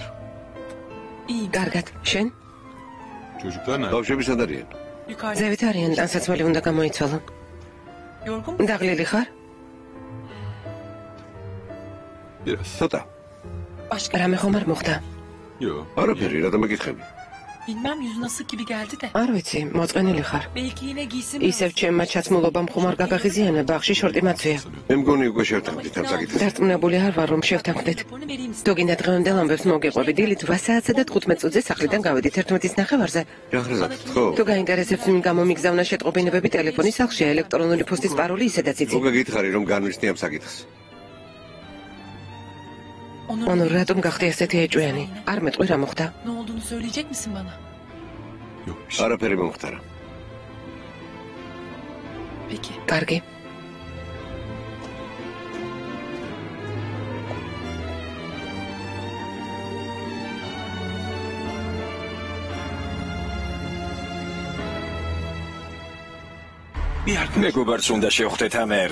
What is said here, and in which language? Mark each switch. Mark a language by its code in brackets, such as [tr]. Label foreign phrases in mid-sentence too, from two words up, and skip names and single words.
[ka] კარგად, შენ? ბავშვები სად არიან? ზევით არიან, ტანსაცმელი უნდა გამოიცვალონ. დაღლილი ხარ? ცოტა. რამე ხომ არ მოხდა? არაფერი, რატომ მეკითხები? [tr] Bilmem yüzü nasıl gibi geldi de. [ka] არ ვიცი, მოწყენილი ხარ. [tr] Belki yine giysim. [ka] ისევ ჩემმა ჩაცმულობამ ხომ არ გაგაღიზიანა, ბაღში შორტი მაცვია. მე მგონი უკვე შევთანხმდით ამ საკითხს. დარწმუნებული არ ვარ, რომ შევთანხმდით. თუ გინდა დღევანდელ ამბებს მოგიყვები, დილით 8 საათსა და 15 წუთზე სახლიდან გავედით 11:30-ზე. შაჰრაზად, ხო? თუ გაინტერესებს ვინ გამომიგზავნა შეტყობინებები, ტელეფონის სახლშია, ელექტრონული პოსტის პაროლი ისედაც იცი. უკვე გითხარი რომ განვიხსნი ამ საკითხს. ონორ, რატომ გახდი ასეთი ეჭვიანი? არ მეტყვი რა მოხდა? [tr] Ne olduğunu söyleyecek misin bana? [ka] არაფერი მომხდარა. [tr] Peki. [ka] კარგი. მეგობარს უნდა შევხვდე თამერ.